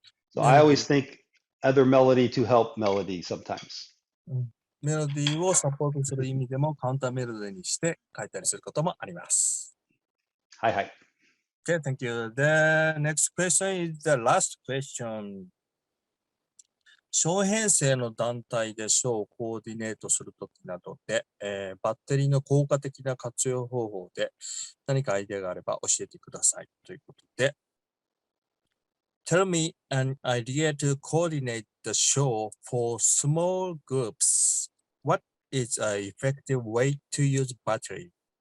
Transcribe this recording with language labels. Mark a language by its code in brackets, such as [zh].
[en] So I always think other melody to help melody sometimes. [ja] メロディーをサポートする意味でもカウンターメロディーにして書いたりすることもあります。はいはい。 [en] Okay, thank you. The next question is the last question. [ja] 小編成の団体でショーをコーディネートするときなどで、バッテリーの効果的な活用方法で何かアイデアがあれば教えてくださいということで、 [en] Tell me an idea to coordinate the show for small groups. What is an effective way to use battery?